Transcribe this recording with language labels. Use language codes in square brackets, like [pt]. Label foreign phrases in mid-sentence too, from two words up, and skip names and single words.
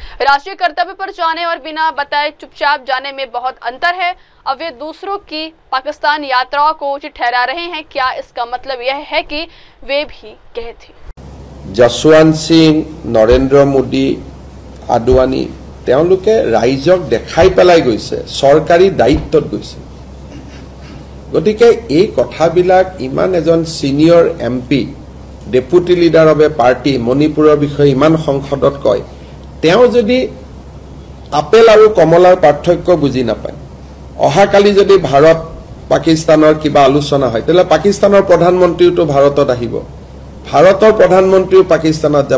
[hi] राष्ट्रीय कर्तव्य पर जाने और बिना बताए चुपचाप जाने में बहुत अंतर है। अब वे दूसरों की पाकिस्तान यात्राओं को उचित ठहरा रहे हैं। क्या इसका मतलब यह है कि वे भी गए थे? [as] जसवंत सिंह, नरेंद्र मोदी, आडवाणी তেওঁলোকে ৰাইজক দেখাই পেলাই গৈছে, চৰকাৰী দায়িত্বত গৈছে। গতিকে এই কথাবিলাক ইমান এজন [en] senior MP, deputy leader of a party [as] মণিপুৰৰ বিষয়ে ইমান সংসদত কয়, তেওঁ যদি আপেল আৰু কমলাৰ পাৰ্থক্য বুজি নাপায়, অহাকালি যদি ভাৰত পাকিস্তানৰ কিবা আলোচনা হয়, তেতিয়াহ'লে পাকিস্তানৰ প্ৰধানমন্ত্ৰীটো ভাৰতত আহিব, ভাৰতৰ প্ৰধানমন্ত্ৰীও পাকিস্তানত যাব।